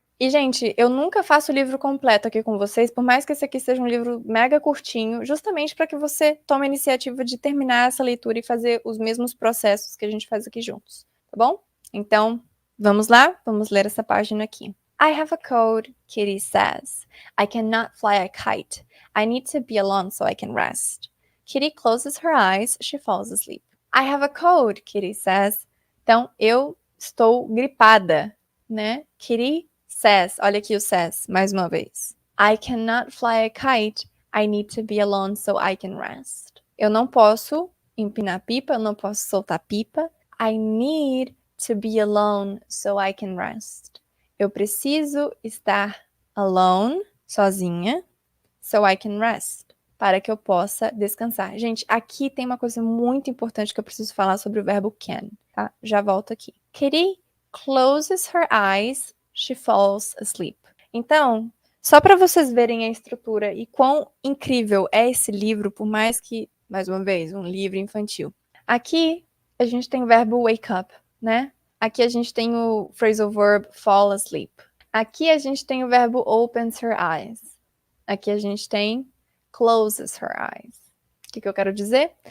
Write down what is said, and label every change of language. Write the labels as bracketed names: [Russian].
[Portuguese] E, gente, eu nunca faço o livro completo aqui com vocês, por mais que esse aqui seja um livro mega curtinho, justamente para que você tome a iniciativa de terminar essa leitura e fazer os mesmos processos que a gente faz aqui juntos, tá bom? Então, vamos lá? Vamos ler essa página aqui. [English] I have a cold, Kitty says. I cannot fly a kite. I need to be alone so I can rest. Kitty closes her eyes, she falls asleep. I have a cold, Kitty says. [Portuguese] Então, eu estou gripada, né? [English] Kitty says. [Portuguese] Olha aqui o says, mais uma vez. [English] I cannot fly a kite. I need to be alone so I can rest. [Portuguese] Eu não posso empinar pipa, eu não posso soltar pipa. [English] I need to be alone so I can rest. [Portuguese] Eu preciso estar alone, sozinha, [English] so I can rest, [Portuguese] para que eu possa descansar. Gente, aqui tem uma coisa muito importante que eu preciso falar sobre o verbo can, tá? Já volto aqui. [English] Kitty closes her eyes, she falls asleep. [Portuguese] Então, só para vocês verem a estrutura e quão incrível é esse livro, por mais que, mais uma vez, um livro infantil. Aqui, a gente tem o verbo wake up, né? Aqui a gente tem o phrasal verb fall asleep. Aqui a gente tem o verbo [English] opens her eyes. [Portuguese] Aqui a gente tem [English] closes her eyes. [Portuguese] O que eu quero dizer?